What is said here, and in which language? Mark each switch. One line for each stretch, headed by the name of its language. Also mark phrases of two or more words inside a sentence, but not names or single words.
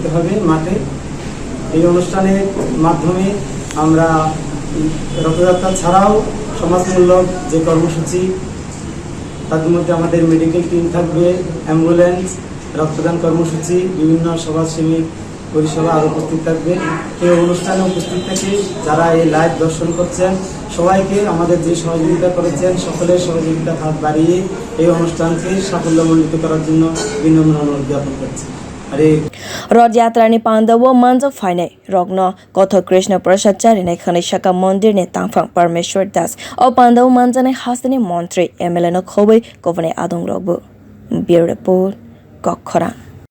Bangla: হবে মাঠে এই অনুষ্ঠানের মাধ্যমে আমরা রথযাত্রা ছাড়াও সমাজমূলক যে কর্মসূচি তাদের মধ্যে আমাদের মেডিকেল টিম থাকবে অ্যাম্বুলেন্স রক্তদান কর্মসূচি বিভিন্ন সমাজসেবী পরিষেবা আরও উপস্থিত থাকবে এই অনুষ্ঠানে উপস্থিত থেকে যারা এই লাইভ দর্শন করছেন সবাইকে আমাদের যে সহযোগিতা করেছেন সকলের সহযোগিতা হাত বাড়িয়ে এই অনুষ্ঠানকে সাফল্যমণ্ডিত করার জন্য বিনম্র অনুরোধ জ্ঞাপন করছি
Kok Borok: Rath yatra ni panda wo manja phainai rogno kothok Krishna prasad charinai khanai shaka mondir ni tangphang Parameshwar das o panda wo manja ni hasani montri MLA no khoboi kovane adong rogbo
English: bureau report
Kok Borok: kokthum